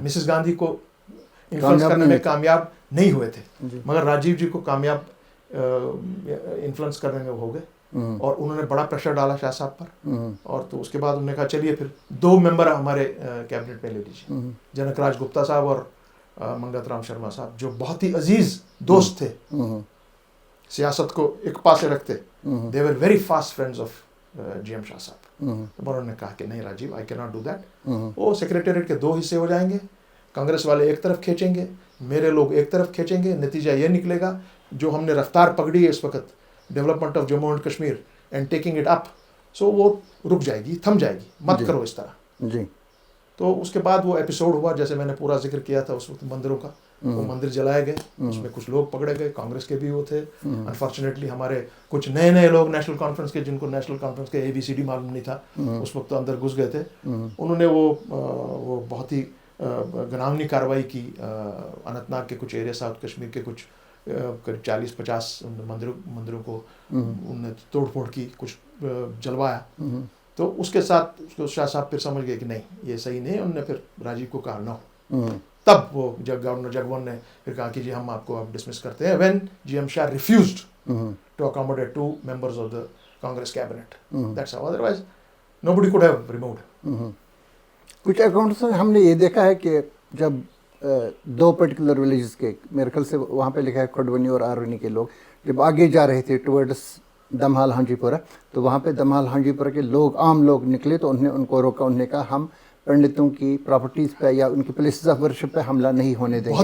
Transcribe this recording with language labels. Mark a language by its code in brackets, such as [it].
[ur] Mrs Gandhi کو influence کرنے میں کامیاب نہیں ہوئے تھے مگر راجیو جی کو کامیاب انفلوئنس کرنے میں ہو گئے اور انہوں نے بڑا پریشر ڈالا شاہ صاحب پر. اور تو اس کے بعد انہوں نے کہا چلیے پھر 2 ممبر ہمارے کیبنٹ میں لے لیجیے, جنک راج گپتا صاحب اور منگت رام شرما صاحب, جو بہت ہی عزیز دوست تھے, سیاست کو ایک پاسے رکھتے. [en] They were very fast friends of G M Shah Sahib. [ur] انہوں نے کہا کہ نہیں راجیو, [en] I can not do that. [ur] وہ سیکریٹریٹ کے 2 حصے ہو جائیں گے, کانگریس والے ایک طرف کھینچیں گے, میرے لوگ ایک طرف کھینچیں گے, نتیجہ یہ نکلے گا جو ہم نے رفتار پکڑی ہے اس وقت [en] development of Jammu and Kashmir and taking it up, [ur] سو وہ رک جائے گی, تھم جائے گی, مت کرو اس طرح. جی. تو اس کے بعد وہ ایپیسوڈ ہوا جیسے میں نے پورا ذکر کیا تھا اس وقت مندروں کا. وہ مندر جلائے گئے, اس میں کچھ لوگ پکڑے گئے, کانگریس کے بھی وہ تھے. انفارچونیٹلی ہمارے کچھ نئے لوگ نیشنل کانفرنس کے, جن کو نیشنل کانفرنس کے ABCD معلوم نہیں تھا, اس وقت تو اندر گھس گئے تھے. انہوں نے وہ بہت ہی گناونی کارروائی کی. اننت ناگ کے کچھ ایریا, ساؤتھ کشمیر کے کچھ قریب 40-50 مندروں کو انہوں نے توڑ پھوڑ کی, کچھ جلوایا. تو اس کے ساتھ شاہ صاحب پھر سمجھ گئے کہ نہیں یہ صحیح نہیں. انہوں نے پھر راجیو کو کہا نو. تب وہ گورنر جگموہن نے پھر کہا کہ جی ہم آپ کو اب ڈسمس کرتے ہیں. [en] When G M Shah refused to accommodate 2 members of the Congress cabinet. That's how, otherwise nobody could have removed. [ur] کچھ اکاؤنٹس میں ہم نے یہ دیکھا ہے کہ جب 2 پرٹیکولر ولیجز کے, میرے خیال سے وہاں پہ لکھا ہے کھڈونی اور آرونی کے لوگ, جب آگے جا رہے تھے ٹورڈس دمہال ہانجی پورہ, تو وہاں پہ دمہال ہانجی پورہ کے لوگ, عام لوگ نکلے تو انہوں نے ان کو روکا. انہوں نے کہا ہم پنڈتوں کی پراپرٹیز پہ یا ان کی پلیسز آف ورشپ پہ حملہ نہیں ہونے دیں گے.